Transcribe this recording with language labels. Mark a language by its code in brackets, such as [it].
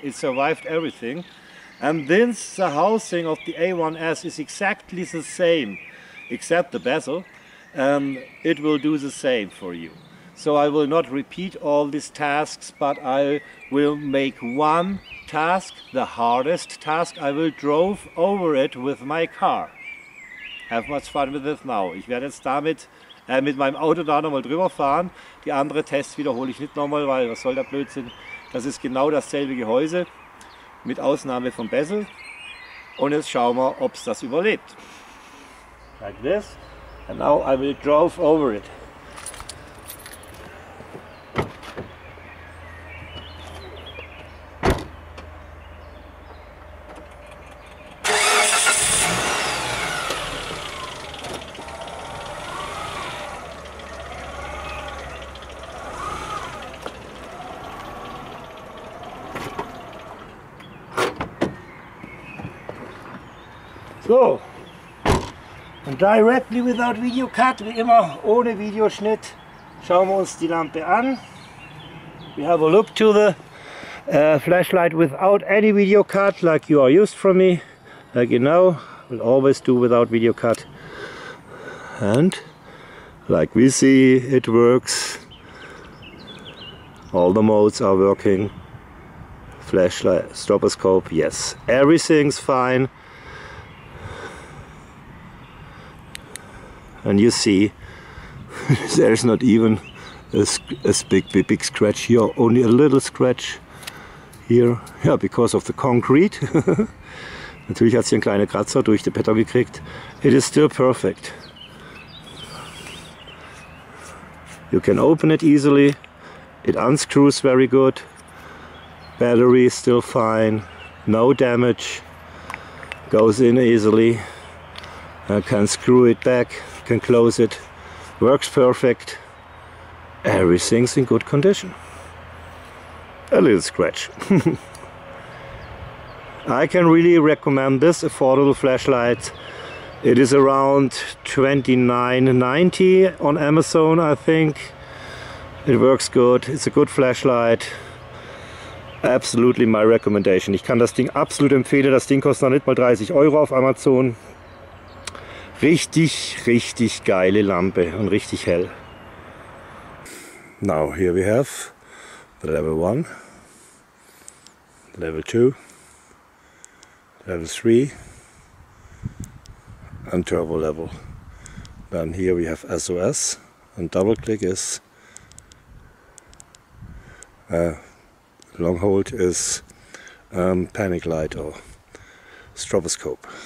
[en] It survived everything. And this, the housing of the A1S is exactly the same, except the bezel. It will do the same for you. So I will not repeat all these tasks, but I will make one task, the hardest task. I will drive over it with my car. Have much fun with it now. [de] Ich werde jetzt damit mit meinem Auto da nochmal drüber fahren. Die andere Tests wiederhole ich nicht nochmal, weil was soll der Blödsinn? Das ist genau dasselbe Gehäuse, mit Ausnahme vom Bezel. Und jetzt schauen wir, ob es das überlebt. [en] Like this. And now I will drive over it. [de] So, und [en] directly without video cut, [de] wie immer ohne Videoschnitt, schauen wir uns die Lampe an. [en] We have a look to the flashlight without any video cut, like you are used from me, like you know, we'll always do without video cut. And like we see, it works. All the modes are working. Flashlight, stroboscope, yes, everything's fine. And you see, there's not even a big scratch here, only a little scratch here. Ja, because of the concrete. [de] Natürlich hat sie einen kleinen Kratzer durch den Beton gekriegt. [en] It is still perfect. You can open it easily. It unscrews very good. Battery is still fine. No damage. Goes in easily. I can screw it back. Can close it. Works perfect. Everything's in good condition. A little scratch. I can really recommend this affordable flashlight. It is around $29.90 on Amazon, I think. It works good. It's a good flashlight. Absolutely my recommendation. [de] Ich kann das Ding absolut empfehlen. Das Ding kostet noch nicht mal 30 € auf Amazon. Richtig, richtig geile Lampe und richtig hell. [en] Now here we have the level 1, level 2, level 3 and turbo level. Then here we have SOS and double click is long hold is panic light or stroboscope.